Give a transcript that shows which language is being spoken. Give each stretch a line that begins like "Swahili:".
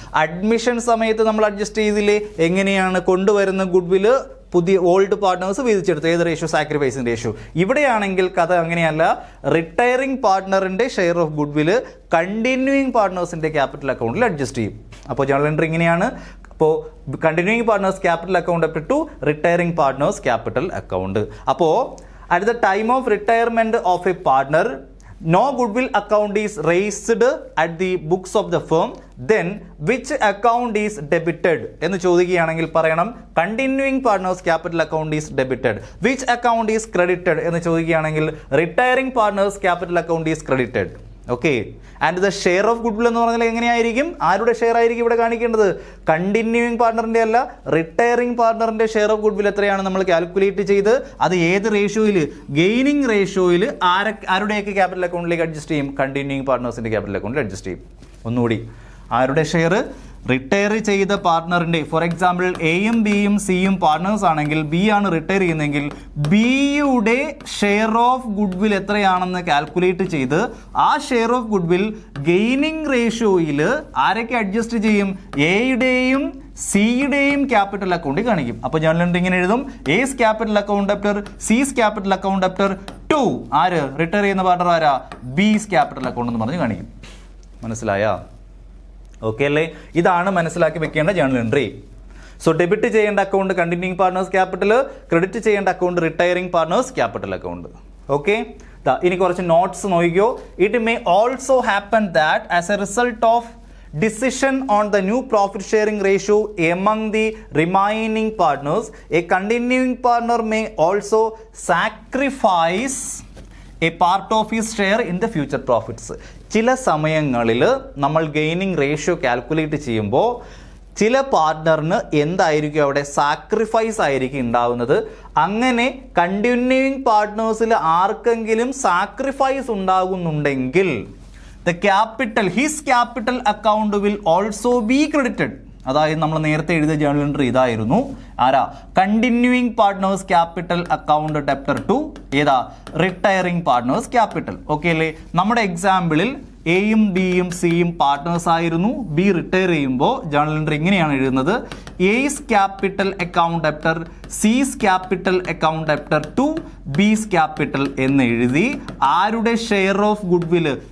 Malayalam: Admission സമയത്ത് നമ്മൾ adjust ചെയ്തില്ലേ? എങ്ങനെയാണ് കൊണ്ടുവരുന്ന ഗുഡ്വിൽ പുതിയ ഓൾഡ് പാർട്ട്നേഴ്സ് വീതിച്ചെടുത്ത്? ഏത് റേഷ്യോ? Sacrificing ratio. ഇവിടെയാണെങ്കിൽ കഥ അങ്ങനെയല്ല. Retiring പാർട്ട്ണറിന്റെ share of goodwill continuing പാർട്ട്നേഴ്സിന്റെ capital അക്കൗണ്ടിൽ അഡ്ജസ്റ്റ് ചെയ്യും. അപ്പോൾ ജേണൽ എൻട്രി ഇങ്ങനെയാണ്. അപ്പോൾ
English: Continuing partners capital account up to retiring partners capital account. അപ്പോൾ at the time of retirement of a partner no goodwill account is raised at the books of the firm, then which account is debited
Malayalam: എന്ന് ചോദിക്കുകയാണെങ്കിൽ പറയണം
English: continuing partners capital account is debited. Which account is credited
Malayalam: എന്ന് ചോദിക്കുകയാണെങ്കിൽ
English: retiring partners capital account is credited.
Malayalam: Okay, and the share of goodwill എന്ന് പറഞ്ഞാൽ എങ്ങനെയായിരിക്കും? ആരുടെ share ആയിരിക്കും ഇവിടെ കാണിക്കേണ്ടത്? കണ്ടിന്യൂയിങ് പാർട്ട്ണറിന്റെ അല്ല, റിട്ടയറിംഗ് പാർട്ട്ണറിന്റെ ഷെയർ ഓഫ് ഗുഡ്വിൽ എത്രയാണ് നമ്മൾ കാൽക്കുലേറ്റ് ചെയ്ത് അത് ഏത് റേഷ്യോയിൽ? ഗെയിനിങ് റേഷ്യോയിൽ. ആരുടെയൊക്കെ ക്യാപിറ്റൽ അക്കൗണ്ടിലേക്ക് അഡ്ജസ്റ്റ് ചെയ്യും? കണ്ടിന്യൂയിങ് പാർട്ട്നേഴ്സിന്റെ ക്യാപിറ്റൽ അക്കൗണ്ടിൽ അഡ്ജസ്റ്റ് ചെയ്യും. ഒന്നുകൂടി, ആരുടെ ഷെയർ? റിട്ടയർ ചെയ്ത പാർട്ട്ണറിന്റെ. ഫോർ എക്സാമ്പിൾ എയും ബിയും സിയും പാർട്ട്നേഴ്സ് ആണെങ്കിൽ ബി ആണ് റിട്ടയർ ചെയ്യുന്നതെങ്കിൽ ബിയുടെ ഷെയർ ഓഫ് ഗുഡ്വിൽ എത്രയാണെന്ന് കാൽക്കുലേറ്റ് ചെയ്ത് ആ ഷെയർ ഓഫ് ഗുഡ്വിൽ ഗെയിനിങ് റേഷ്യോയിൽ ആരൊക്കെ അഡ്ജസ്റ്റ് ചെയ്യും? എയുടെയും സിയുടെയും ക്യാപിറ്റൽ അക്കൗണ്ടിൽ കാണിക്കും. അപ്പോൾ ജേണൽ എൻട്രി ഇങ്ങനെ എഴുതും:
English: S capital account after C's capital account after to.
Malayalam: ആര്? റിട്ടയർ ചെയ്യുന്ന പാർട്ട്ണർ ആരാ? ബീസ് ക്യാപിറ്റൽ അക്കൗണ്ട് എന്ന് പറഞ്ഞ് കാണിക്കും. മനസ്സിലായ? ഓക്കെ അല്ലേ? ഇതാണ് മനസ്സിലാക്കി വെക്കേണ്ട ജേണൽ എൻട്രി. സോ ഡെബിറ്റ് ചെയ്യേണ്ട account continuing partners capital, credit ചെയ്യേണ്ട account retiring partners capital account. Okay, ഇനി കുറച്ച് നോട്ട്സ് നോക്കിയോ.
English: It may also happen that as a result of decision on the new profit sharing ratio among the remaining partners, a continuing partner may also sacrifice a part of his share in the future profits.
Malayalam: ചില സമയങ്ങളിൽ നമ്മൾ gaining ratio calculate ചെയ്യുമ്പോൾ ചില പാർട്ട്ണറിന് എന്തായിരിക്കും അവിടെ? Sacrifice ആയിരിക്കും ഉണ്ടാവുന്നത്. അങ്ങനെ കണ്ടിന്യൂയിങ് പാർട്ട്നേഴ്സിൽ ആർക്കെങ്കിലും sacrifice ഉണ്ടാകുന്നുണ്ടെങ്കിൽ
English: the capital, his capital account will also be credited.
Malayalam: അതായത് നമ്മൾ നേരത്തെ എഴുതിയ ജേണൽ എൻട്രി ഇതായിരുന്നു. ആരാ?
English: continuing partners capital account debtor to
Malayalam: ഏതാ? Retiring partners capital. ഓക്കെ അല്ലേ? നമ്മുടെ എക്സാമ്പിളിൽ എയും ബിയും സിയും പാർട്ട്നേഴ്സ് ആയിരുന്നു. ബി റിട്ടയർ ചെയ്യുമ്പോൾ ജേണൽ എൻട്രി ഇങ്ങനെയാണ് എഴുതുന്നത്:
English: A's capital account debtor C's capital account debtor to B's capital
Malayalam: എന്ന് എഴുതി ആരുടെ ഷെയർ ഓഫ് ഗുഡ്വില്?